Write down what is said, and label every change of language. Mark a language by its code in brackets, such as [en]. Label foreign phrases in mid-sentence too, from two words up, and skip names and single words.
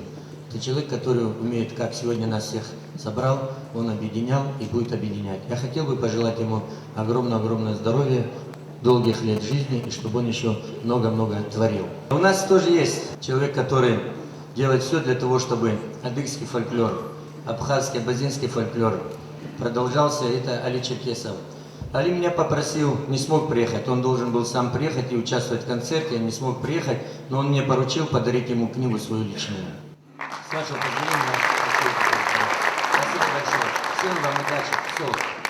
[ru] Это человек, который умеет, как сегодня нас всех собрал, он объединял и будет объединять. Я хотел бы пожелать ему огромное-огромное здоровья, долгих лет жизни, и чтобы он еще много-много творил. У нас тоже есть человек, который делает все для того, чтобы адыгский фольклор, абхазский, абазинский фольклор продолжался. Это Али Черкесов. Али меня попросил, не смог приехать, он должен был сам приехать и участвовать в концерте, я не смог приехать, но он мне поручил подарить ему книгу свою личную. С вашего позволения, спасибо большое. Всем вам удачи. Все.